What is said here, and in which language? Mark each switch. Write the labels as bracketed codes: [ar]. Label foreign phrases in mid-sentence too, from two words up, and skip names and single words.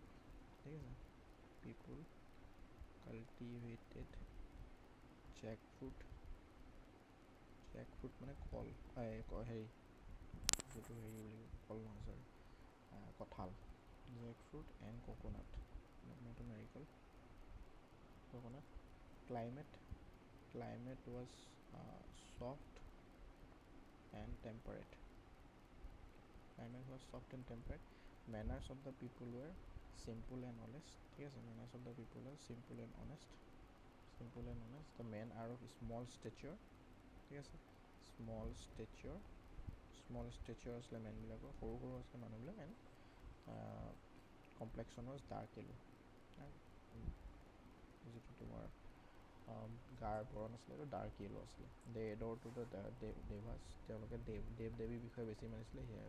[as] ঠিক আছে, [en] people cultivated jack fruit. jack fruit [as] মানে কল, হেৰি যিটো হেৰি বুলি কল নহয়, চৰি কঁঠাল। [en] jack fruit and coconut, [as] মইতো নাৰিকল, [en] কোকোনাট। climate was soft and temperate. Manners of the people were simple and honest. [as] ঠিক আছে, [en] manners of the people were simple and honest. The men are of small stature. [as] ঠিক আছে, [en] small stature [as] আছিলে মেনবিলাকৰ, সৰু আছিলে মানুহবিলাক। [en] and complexion was dark yellow, [as] যিটো তোমাৰ গাৰ বৰণ আছিলে এইটো [en] dark yellow [as] আছিলে। [en] they adore to the devas, [as] তেওঁলোকে দেৱ দেৱীৰ বিষয়ে বেছি মানিছিলে সেয়া।